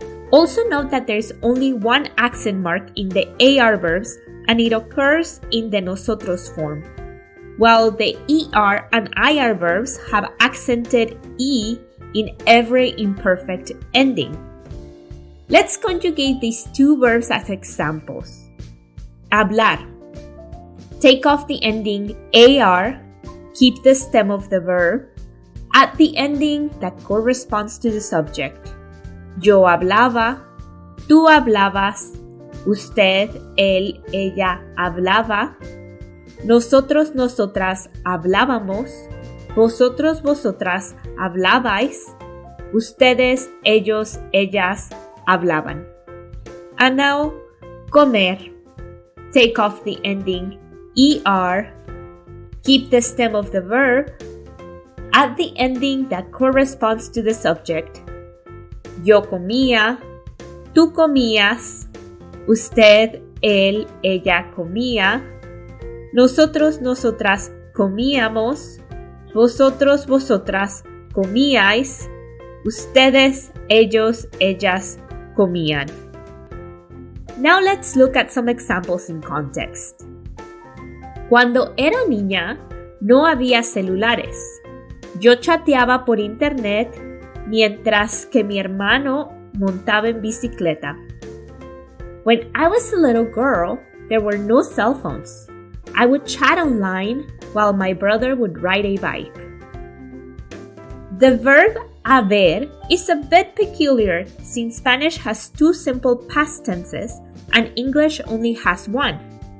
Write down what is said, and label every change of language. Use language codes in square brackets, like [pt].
[en] Also note that there is only one accent mark in the AR verbs, and it occurs in the nosotros form, while the ER and IR verbs have accented E in every imperfect ending. Let's conjugate these two verbs as examples. Hablar. Take off the ending AR, keep the stem of the verb, add the ending that corresponds to the subject. [es] Yo hablaba, tú hablabas, usted, él, ella hablaba, nosotros, nosotras hablábamos, vosotros, vosotras hablabais, ustedes, ellos, ellas hablaban. [en] And now, comer. Take off the ending ER, keep the stem of the verb, add the ending that corresponds to the subject. [es] Yo comía, tú comías, usted, él, ella comía, nosotros, nosotras comíamos, vosotros, vosotras comíais, ustedes, ellos, ellas comían. [en] Now let's look at some examples in context. [es] Cuando era niña, no había celulares. Yo chateaba por internet mientras que mi hermano montaba en bicicleta. [en] When I was a little girl, there were no cell phones. I would chat online while my brother would ride a bike. The verb haber is a bit peculiar since Spanish has 2 simple past tenses and English only has 1.